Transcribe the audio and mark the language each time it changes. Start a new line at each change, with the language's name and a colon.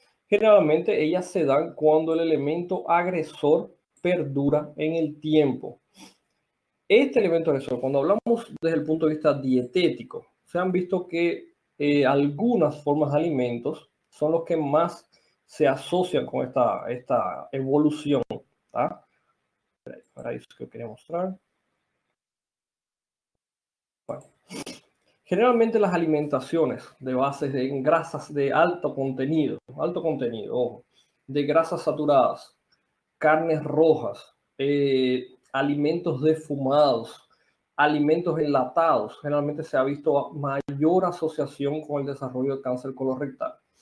Spanish: Generalmente ellas se dan cuando el elemento agresor perdura en el tiempo. Este elemento agresor, cuando hablamos desde el punto de vista dietético, se han visto que algunas formas de alimentos son los que más se asocian con esta evolución. ¿Tá?
Portuguese: Era
Spanish: eso
Portuguese: que eu queria mostrar.
Spanish: Bueno. Generalmente las alimentaciones de bases en grasas de alto contenido, ojo, de grasas saturadas, carnes rojas, alimentos defumados, alimentos enlatados, generalmente se ha visto mayor asociación con el desarrollo de cáncer colorectal.